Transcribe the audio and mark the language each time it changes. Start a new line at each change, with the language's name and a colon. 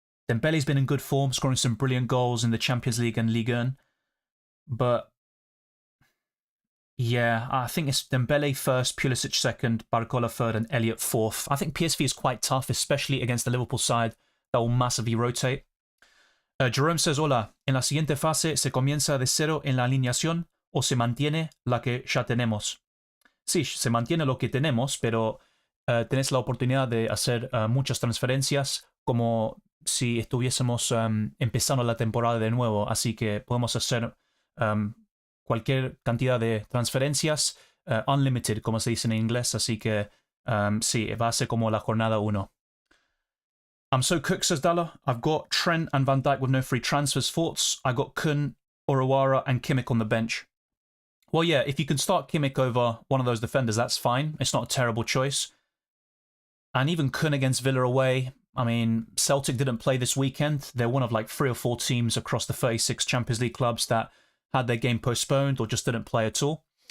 English: Dembele's been in good form, scoring some brilliant goals in the Champions League and Ligue 1. But yeah, I think it's Dembele first, Pulisic second, Barcola third, and Elliott fourth. I think PSV is quite tough, especially against the Liverpool side that will massively rotate. Jerome says,
Spanish: hola, en la siguiente fase se comienza de cero en la alineación o se mantiene la que ya tenemos. Sí, se mantiene lo que tenemos, pero tenés la oportunidad de hacer muchas transferencias como si estuviésemos empezando la temporada de nuevo, así que podemos hacer cualquier cantidad de transferencias, unlimited, como se dice en inglés, así que sí, va a ser como la jornada 1.
English: I'm so cooked, says Dalla. I've got Trent and Van Dijk with no free transfers. Thoughts? I got Kun, Orawara and Kimmich on the bench. Well, yeah, if you can start Kimmich over one of those defenders, that's fine. It's not a terrible choice. And even Kun against Villa away. I mean, Celtic didn't play this weekend. They're one of like 3 or 4 teams across the 36 Champions League clubs that had their game postponed or just didn't play at all.